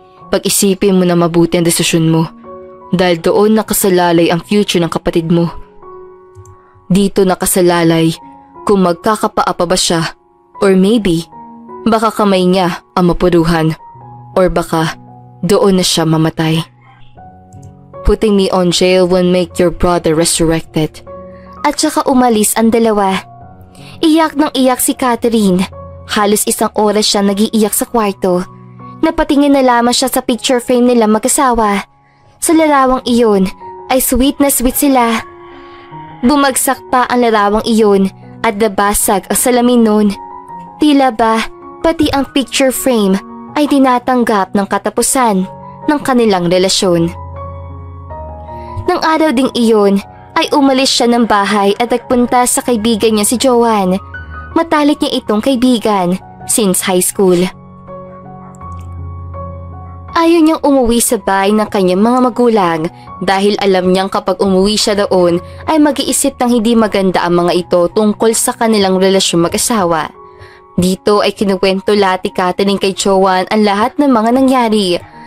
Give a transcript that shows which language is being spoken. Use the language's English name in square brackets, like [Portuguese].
[Filipino] Pag-isipin mo na mabuti ang desisyon mo dahil doon nakasalalay ang future ng kapatid mo. Dito nakasalalay kung magkakapaa pa ba siya [English] or maybe [Filipino] baka kamay niya ang mapuruhan or baka doon na siya mamatay. [English] Putting me on jail won't make your brother resurrected. [Filipino] At saka umalis ang dalawa. Iyak ng iyak si Catherine. Halos isang oras siya nag-iiyak sa kwarto. Napatingin na lamang siya sa picture frame nila mag-asawa. Sa larawang iyon ay sweet na sweet sila. Bumagsak pa ang larawang iyon at nabasag ang salamin nun. Tila ba pati ang picture frame ay tinatanggap ng katapusan ng kanilang relasyon. Nang araw ding iyon ay umalis siya ng bahay at nagpunta sa kaibigan niya si Joanne. Matalik niya itong kaibigan [English] since high school. [Filipino] Ayaw niyang umuwi sa bahay ng kanyang mga magulang dahil alam niyang kapag umuwi siya doon ay mag-iisip ng hindi maganda ang mga ito tungkol sa kanilang relasyon mag-asawa. Dito ay kinuwento lahat ni Catherine kay Joanne ang lahat ng mga nangyari.